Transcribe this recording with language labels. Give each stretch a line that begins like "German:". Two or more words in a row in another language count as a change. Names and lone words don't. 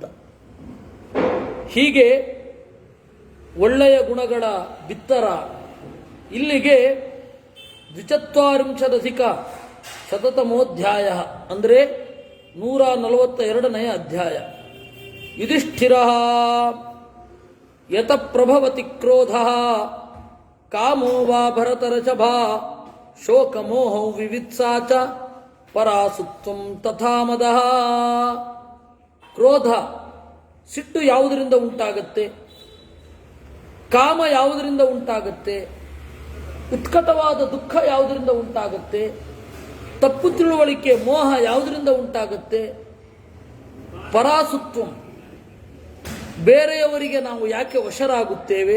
Kannada: ಹೀಗೆ ಒಳ್ಳೆಯ ಗುಣಗಳ ಬಿತ್ತರ. ಇಲ್ಲಿಗೆ 240 ಶತತಮೋಧ್ಯಾಯ ಅಂದರೆ 142ನೇ ಅಧ್ಯಾಯ.
Sanskrit: ಯುಧಿಷ್ಠಿರ ಯತ ಪ್ರಭವತಿ ಕ್ರೋಧ ಕಾಮೋ ವಾ ಭರತರಚಭ ಶೋಕಮೋಹೌ ವಿವಿತ್ಸಾ ಚ ಪರಾಸುತ್ವಂ ತಥಾ ಮದಃ.
Kannada: ಕ್ರೋಧ ಸಿಟ್ಟು ಯಾವುದರಿಂದ ಉಂಟಾಗತ್ತೆ, ಕಾಮ ಯಾವುದರಿಂದ ಉಂಟಾಗತ್ತೆ, ಉತ್ಕಟವಾದ ದುಃಖ ಯಾವುದರಿಂದ ಉಂಟಾಗತ್ತೆ, ತಪ್ಪು ತಿಳುವಳಿಕೆ ಮೋಹ ಯಾವುದರಿಂದ ಉಂಟಾಗತ್ತೆ, ಪರಾಸುತ್ವಂ ಬೇರೆಯವರಿಗೆ ನಾವು ಯಾಕೆ ವಶರಾಗುತ್ತೇವೆ,